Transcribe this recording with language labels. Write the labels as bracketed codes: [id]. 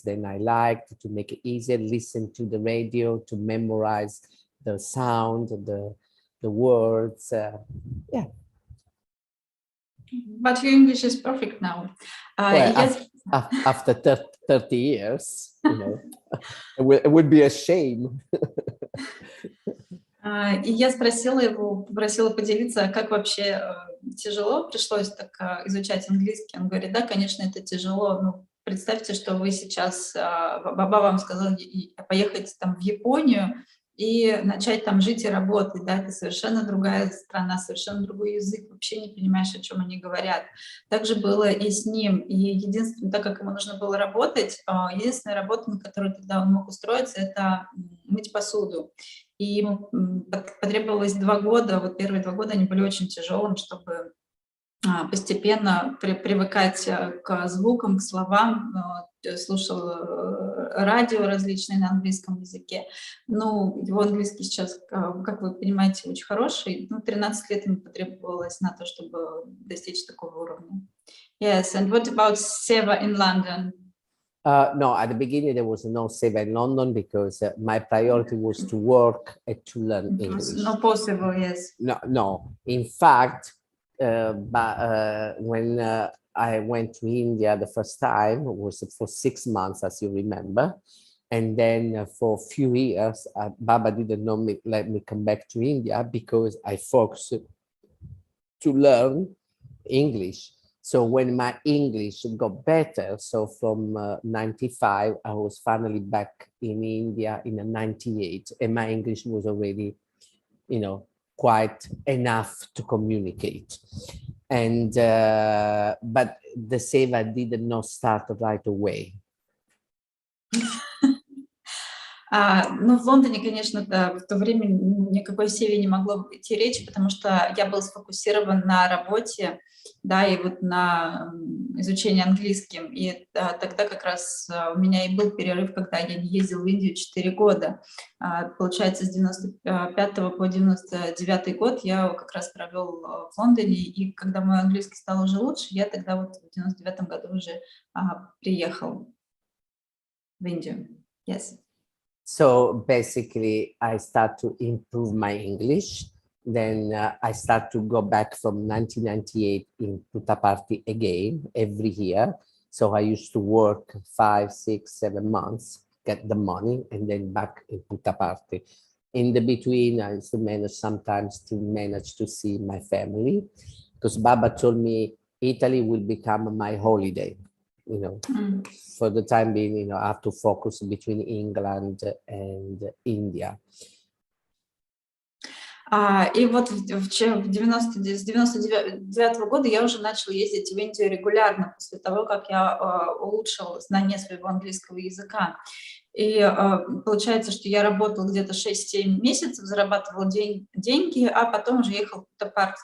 [en] Then I liked to make it easier, listen to the radio, to memorize the sound, the words. Yeah. But your English is perfect now. Well, after 30 years, you know, it would be a shame. [ru] И я спросила его, попросила поделиться, как вообще тяжело пришлось так изучать английский. Он говорит, да, конечно, это тяжело. Ну, представьте, что вы сейчас, Баба вам сказала поехать там в Японию и начать там жить и работать, да, это совершенно другая страна, совершенно другой язык, вообще не понимаешь, о чем они говорят. Так же было и с ним. И единственное, так как ему нужно было работать, единственная работа, на которую тогда он мог устроиться, это мыть посуду. И ему потребовалось 2 года, вот первые 2 года они были очень тяжелым, чтобы постепенно привыкать к звукам, к словам, слушал радио различные на английском языке. Ну, его английский сейчас, как вы понимаете, очень хороший. Ну, 13 лет ему потребовалось на то, чтобы достичь такого уровня. [en] Yes, and what about Seva in London? No, at the beginning there was no Seva in London, because my priority was to work and to learn English. Not possible, yes. No. In fact, when I went to India the first time, it was for 6 months, as you remember. And then for a few years, Baba didn't let me come back to India, because I focused to learn English. So when my English got better, so from 95, I was finally back in India in 98, and my English was already, you know, quite enough to communicate. And but the Seva did not start right away. [ru] Ну, в Лондоне, конечно, в то время никакой Севе не могло идти речи, потому что я был сфокусирован на работе, да, и вот на изучении английским. И тогда как раз у меня и был перерыв, когда я не ездил в Индию 4 года. Получается, с 95 по 99 год я как раз провел в Лондоне, и когда мой английский стал уже лучше, я тогда вот в 99 году уже приехал в Индию. [en] Yes. So basically, I start to improve my English. Then I start to go back from 1998 in Puttaparthi again every year. So I used to work 5, 6, 7 months, get the money, and then back in Puttaparthi. In the between, I used to manage to see my family, because Baba told me Italy will become my holiday. You know, for the time being, you know, I have to focus between England and India. [ru] И вот с 99 года я уже начала ездить в Индию регулярно, после того, как я улучшила знание своего английского языка. И получается, что я работала где-то 6-7 месяцев, зарабатывала деньги, а потом уже ехала в Путапарт.